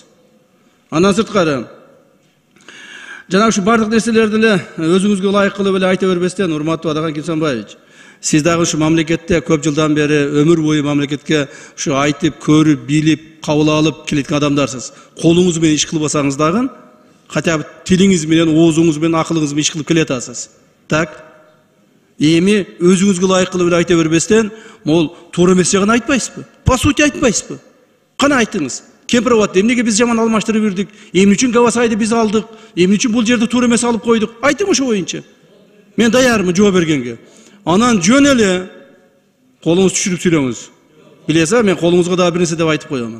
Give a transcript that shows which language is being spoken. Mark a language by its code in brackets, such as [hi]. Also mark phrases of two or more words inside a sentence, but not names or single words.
[ky] Андан сырткары, жана ушу бардык нерселерди эле өзүңүзгө ылайыктуу эле айта бербестен, урматтуу Адаган Кимсанбаевич, сиз дагы ушу мамлекетте көп жылдан бери өмүр бою мамлекетке ушу айтып, көрүп, билип, кабыл алып келеткен адамдарсыз. Колуңуз менен иш кылбасаңыз дагы, [ru] хотя бы [ky] тилиңиз менен, оозуңуз менен, акылыңыз менен иш кылып келатасыз. Так? Эми өзүңүзгө ылайыктуу эле айта бербестен, могул туура эмес жагын айтпайсызбы? [ru] По сути [ky] айтпайсызбы? Кана айттыңыз? Кемпир абат, эмнеге биз жаман алмаштырып бердик? Эмне үчүн Гавасайды биз алдык? Эмне үчүн бул жерди туура эмес алып койдук? Айтың ошо боюнча. Мен даярмын жооп бергенге. Анан жөн эле колуңузду түшүрүп сүйлөңүз. Билесиз, мен колуңузга дагы бир нерсе деп айтып коёмун.